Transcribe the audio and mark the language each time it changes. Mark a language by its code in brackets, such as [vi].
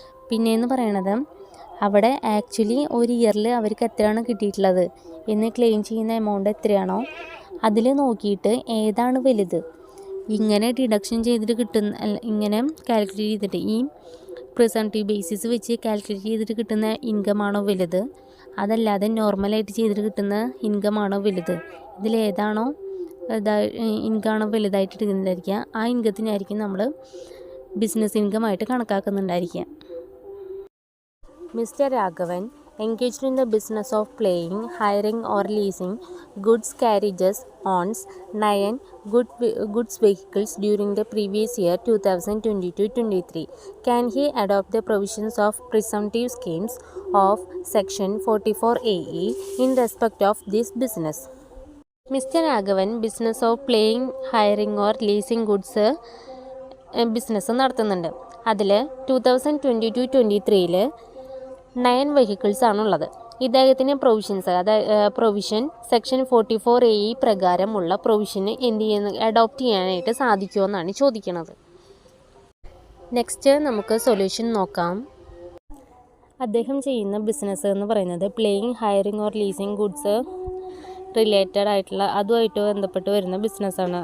[ml] പിന്നെയെന്ന് പറയണത് അവിടെ ആക്ച്വലി ഒരു ഇയറിൽ അവർക്ക് എത്രയാണ് കിട്ടിയിട്ടുള്ളത് എന്ന് ക്ലെയിം ചെയ്യുന്ന എമൗണ്ട് എത്രയാണോ അതിൽ നോക്കിയിട്ട് ഏതാണ് വലുത് ഇങ്ങനെ ഡിഡക്ഷൻ ചെയ്തിട്ട് ഇങ്ങനെ കാൽക്കുലേറ്റ് ചെയ്തിട്ട് ഈ പ്രിസംപ്റ്റീവ് ബേസിസ് വെച്ച് കാൽക്കുലേറ്റ് ചെയ്തിട്ട് കിട്ടുന്ന ഇൻകമാണോ വലുത്, അതല്ലാതെ നോർമലായിട്ട് ചെയ്തിട്ട് കിട്ടുന്ന ഇൻകമാണോ വലുത്, ഇതിലേതാണോ ഇൻകമാണോ വലുതായിട്ട് എടുക്കുന്നുണ്ടായിരിക്കുക ആ ഇൻകത്തിനായിരിക്കും നമ്മൾ business ഇൻകമായിട്ട് കണക്കാക്കുന്നുണ്ടായിരിക്കുക. [en] Mr. Raghavan engaged in the business of playing, hiring or leasing goods carriages owns 9 goods vehicles during the previous year 2022-23. Can he adopt the provisions of presumptive schemes of section 44AE in respect of this business? Mr. Raghavan business of playing, hiring or leasing goods [ml] business നടത്തുന്നുണ്ട്. അതിൽ 2022-23 9 vehicles ആണുള്ളത്. ഇദ്ദേഹത്തിന് provision section 44AE പ്രകാരമുള്ള പ്രൊവിഷന് adopt ചെയ്യാനായിട്ട് സാധിക്കുമെന്നാണ് ചോദിക്കുന്നത്. Next നമുക്ക് solution നോക്കാം. അദ്ദേഹം ചെയ്യുന്ന ബിസിനസ് എന്ന് പറയുന്നത് playing, hiring or leasing goods related ആയിട്ടുള്ള അതുമായിട്ട് ബന്ധപ്പെട്ട് വരുന്ന ബിസിനസ്സാണ്.